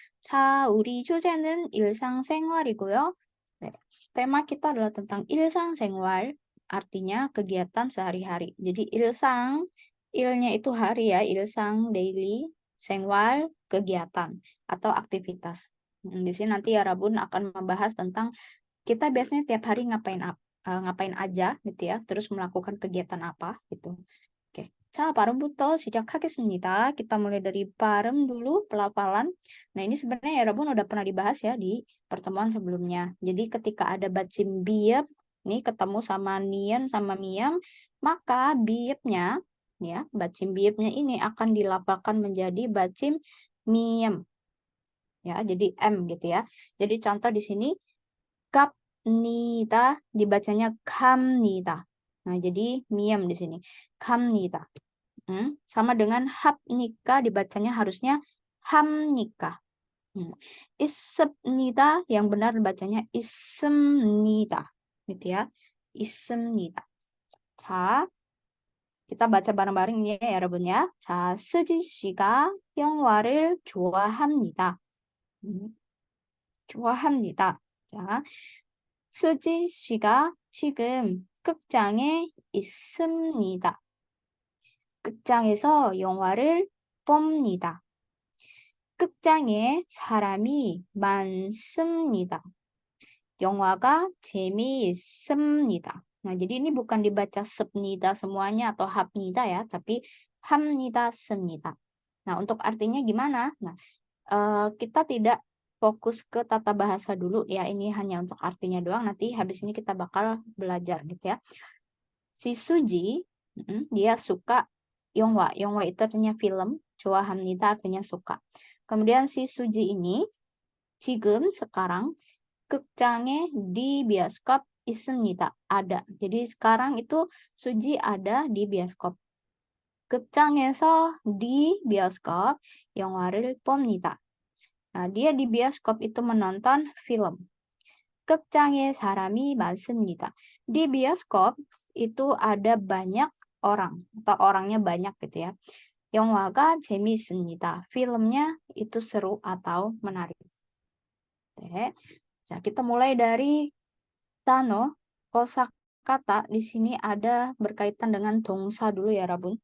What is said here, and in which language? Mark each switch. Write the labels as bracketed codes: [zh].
[ko] 자, 우리 주제는 일상생활이고요. [id] 네, tema kita adalah tentang 일상생활, artinya kegiatan sehari-hari. Jadi ilsang, ilnya itu hari ya, ilsang, daily, 생활, kegiatan atau aktivitas. Di sini nanti ya Rabun akan membahas tentang kita biasanya tiap hari ngapain aja gitu ya, terus melakukan kegiatan apa gitu. Oke. [ko] 자, 발음부터 시작하겠습니다. [id] Kita mulai dari 발음 dulu, pelafalan. Nah, ini sebenarnya ya Rabun udah pernah dibahas ya di pertemuan sebelumnya. Jadi ketika ada bacim biep, nih ketemu sama nian sama miam, maka biepnya, ya, bacim biepnya ini akan dilafalkan menjadi bacim miam. Ya, jadi M gitu ya. Jadi contoh di sini 갑니다 dibacanya 갑니다. Nah, jadi miam di sini. 갑니다. Sama dengan 합니까 dibacanya harusnya 합니까. 있습니다 yang benar bacanya 있습니다. Gitu ya. 있습니다. 자, kita baca bareng-bareng ya 여러분 ya. [ko] 자, 수지 씨가 영화를 좋아합니다. 좋아합니다. 자, 수지 씨가 지금 극장에 있습니다. 극장에서 영화를 봅니다. 극장에 사람이 많습니다. 영화가 재미있습니다. [id] Nah, jadi ini bukan dibaca sepnida semuanya atau hapnida ya, tapi hamnida semnida. Nah, untuk artinya gimana? Nah, kita tidak fokus ke tata bahasa dulu ya, ini hanya untuk artinya doang, nanti habis ini kita bakal belajar gitu ya. Si Suji, dia suka Yonghwa. Yonghwa itu artinya film, 좋아합니다 artinya suka. Kemudian si Suji ini, 지금 sekarang, 극장에 di bioskop 있습니다. Ada. Jadi sekarang itu Suji ada di bioskop. [ko] 극장에서 [id] di bioskop [ko] 영화를 봅니다. [id] Nah, dia di bioskop itu menonton film. [ko] 극장에 사람이 많습니다. [id] Di bioskop itu ada banyak orang atau orangnya banyak gitu ya. [ko] 영화가 재미있습니다. [id] Filmnya itu seru atau menarik. Oke. Nah, kita mulai dari Tano, kosakata di sini ada berkaitan dengan dongsa dulu ya Rabun.